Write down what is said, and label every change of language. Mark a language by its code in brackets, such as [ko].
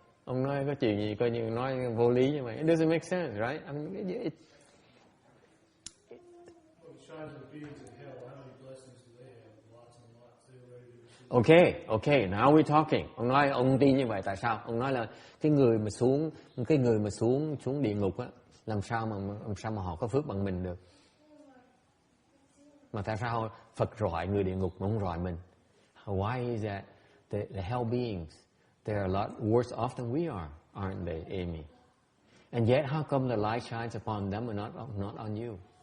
[vi] Ông nói có chuyện gì coi như nói vô lý như vậy. [en] It doesn't make sense, right? I mean, Okay, now we're talking. [vi] Ông nói ông tin như vậy tại sao? Ông nói là cái người mà xuống địa ngục á, làm sao mà họ có phước bằng mình được? Mà tại sao Phật rọi người địa ngục mà không rọi mình? [en] Why is that? The hell beings, they are a lot worse off than we are, aren't they, Amy? And yet, how come the light shines upon them and not on you?